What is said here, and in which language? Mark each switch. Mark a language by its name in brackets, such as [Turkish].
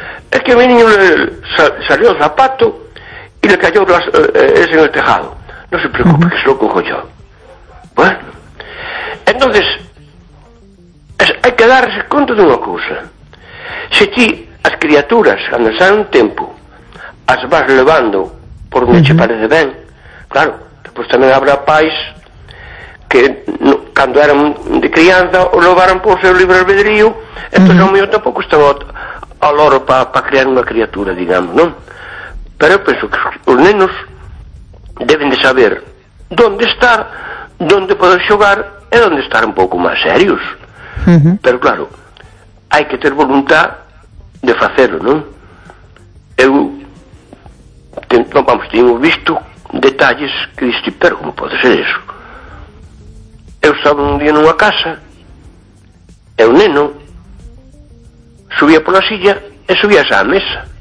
[Spanish] É que a mi niño salió o zapato e le cayó ese en el tejado. Non se preocupe, que se lo cojo yo. Bueno. [Galician] Entonces, hai que darse conta de unha cousa. Se ti as criaturas, cando xa un tempo, as vas levando por onde che parece ben, claro, pois tamén habrá pais que no, cando eran de crianza o levaran por seu libre albedrío, entón ao mellor tampouco estaba a loro pa criar unha criatura, digamos, non? Pero eu penso que os nenos deben de saber onde estar, onde poder xogar, é onde estar un pouco máis serios. Pero claro, hai que ter voluntad de facelo, non? Eu non vamos, tenho visto detalles que disti, pero como pode ser eso? Eu estaba un día nunha casa e o neno subía pola silla e subía xa á mesa.